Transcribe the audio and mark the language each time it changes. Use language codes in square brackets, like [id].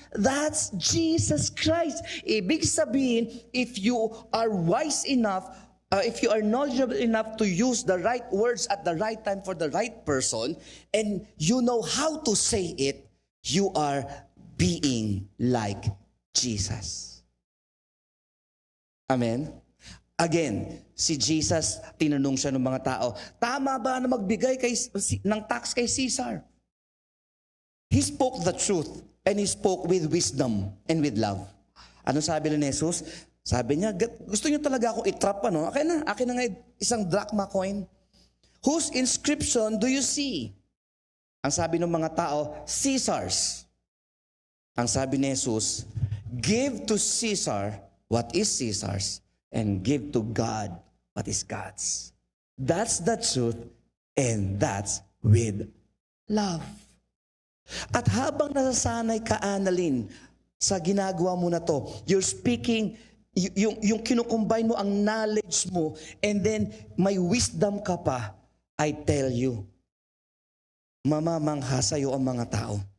[en] That's Jesus Christ. [tl] Ibig sabihin, [en] if you are wise enough, if you are knowledgeable enough to use the right words at the right time for the right person, and you know how to say it, you are being like Jesus. Amen? [tl] Again, si Jesus, tinanong siya ng mga tao, tama ba na magbigay ng tax kay Caesar? [en] He spoke the truth and he spoke with wisdom and with love. [tl] Ano sabi ni Jesus? Sabi niya, gusto niyo talaga akong itrap, ano? Akin na nga isang drachma coin. [en] Whose inscription do you see? [tl] Ang sabi ng mga tao, Caesar's. Ang sabi ni [en] Jesus, give to Caesar what is Caesar's, and give to God what is God's. That's the truth, and that's with love. [tl] At habang nasasanay ka, Annalyn, sa ginagawa mo na to, [en] you're speaking, [tl] yung kinukombine mo ang knowledge mo, and then may wisdom ka pa, [en] I tell you, [tl] mamamangha sa'yo ang mga tao.